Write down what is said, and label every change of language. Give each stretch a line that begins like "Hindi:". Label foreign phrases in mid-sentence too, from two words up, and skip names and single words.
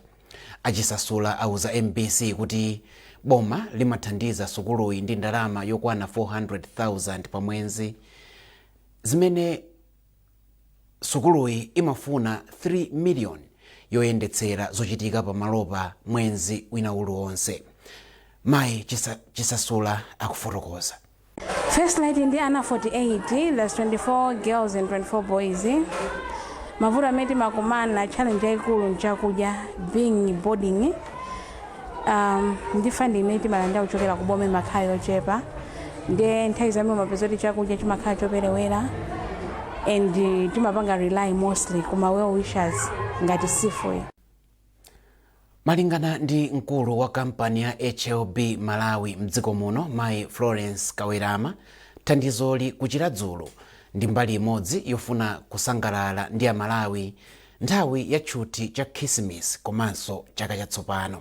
Nyanja: Achisasula auza MBC kuti boma limathandiza sukuluyi ndi ndalama yokwana 400,000 pa mwezi, zimene sukuluyi imafuna 3 miliyoni yoyendetsera zochitika pa malopa mwezi wina uliwonse. Mayi Chisasula akufotokoza.
English: First night
Nyanja: ndi ana 48,
English: that's 24 girls and 24 boys.
Nyanja: Mavuto amene makumana challenge yayikulu nchakudya being boarding. Ndi funding imene malanda uchokera ku boma makhala yochepa. Ndi nthawi zamene mapeza kuti chakudya chimakhala choperewera and timapanga
English: rely mostly
Nyanja: kuma
English: well wishers
Nyanja: ngati SIF. Malingana ndi mkulu wa kampani ya HLB Malawi mdziko muno Mayi Florence Kawerama, thandizoli kuchita dzulo ndi mbali imodzi yofuna kusangalala ndi Amalawi nthawi ya tchuti cha Christmas komanso chaka chatsopano.